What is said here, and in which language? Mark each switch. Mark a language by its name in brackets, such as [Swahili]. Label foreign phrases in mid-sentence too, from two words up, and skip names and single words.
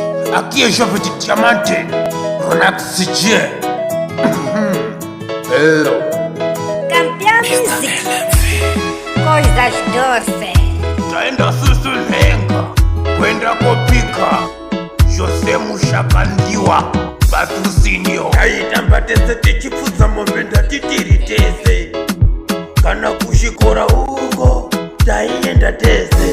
[Portuguese] Aqui é Jovem de Diamante, Ronax CG. Campeão Music, coisas doces. [Shona] Taenda susulenga, kwenda kopika. Jose Mushakandiwa, patrocinio. Aitambatese tichipfuza mombe ndatitiritese. Kana kushikora uko, taienda tese.